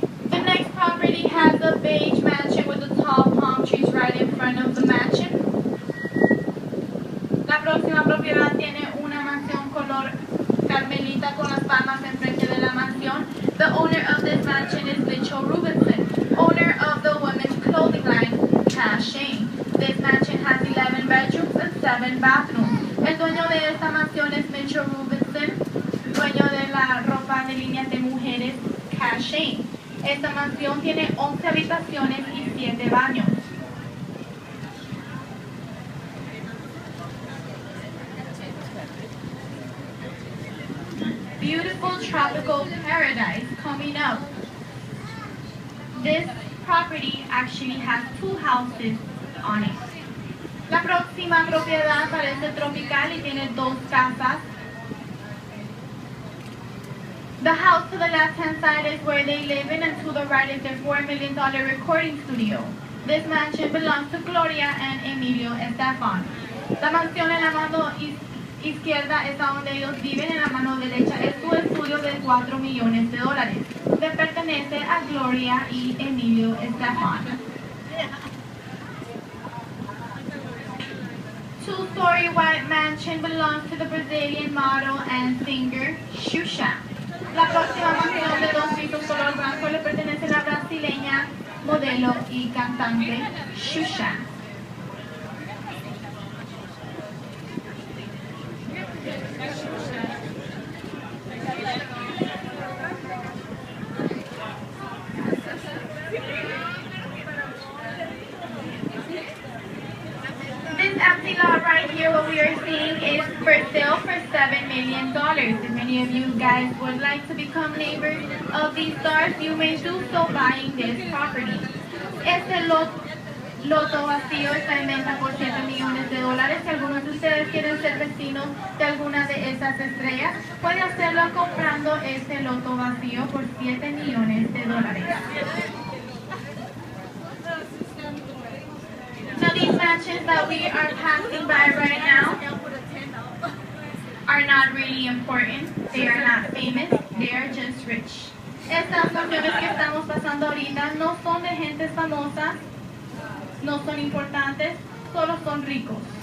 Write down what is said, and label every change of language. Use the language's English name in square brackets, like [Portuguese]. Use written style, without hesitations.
[English] The next property has a beige mansion with the tall palm trees right in front of the mansion. [Spanish] La próxima propiedad tiene una mansión color carmelita con las palmas enfrente de la mansión. [English] The owner of this mansion is Mitchell Rubinson, owner of the women's clothing line, Cash Shane. This mansion has 11 bedrooms and 7 bathrooms. [Spanish] El dueño de esta mansión es Mitchell Rubinson, dueño de la ropa de líneas de mujeres, Cash Shane. Esta mansión tiene 11 habitaciones y 7 baños. [English] Beautiful tropical paradise coming up. This property actually has 2 houses on it. [Spanish] La próxima propiedad parece tropical y tiene 2 casas. [English] The house to the left-hand side is where they live in, and to the right is their $4 million recording studio. This mansion belongs to Gloria and Emilio Estefan. [Spanish] La mansión en la mano izquierda es donde ellos viven, en la mano derecha es su estudio de $4 millones. Le pertenece a Gloria y Emilio Estefan. [English] Two-story white mansion belongs to the Brazilian model and singer Xuxa. [Spanish] La próxima mansión de 2 pisos color blanco le pertenece a la brasileña, modelo y cantante Xuxa. [English] This empty lot right here, what we are seeing, is for sale for $7 million. If many of you guys would like to become neighbors of these stars, you may do so buying this property. [Spanish] Este loto vacío está en venta por $7 millones. Si algunos de ustedes quieren ser vecinos de alguna de esas estrellas, puede hacerlo comprando este loto vacío por $7 millones. [English] Now these mansions that we are passing by right now are not really important. They are not famous. They are just rich. [Spanish] Estas mansiones que estamos pasando ahorita no son de gente famosa, no son importantes, solo son ricos.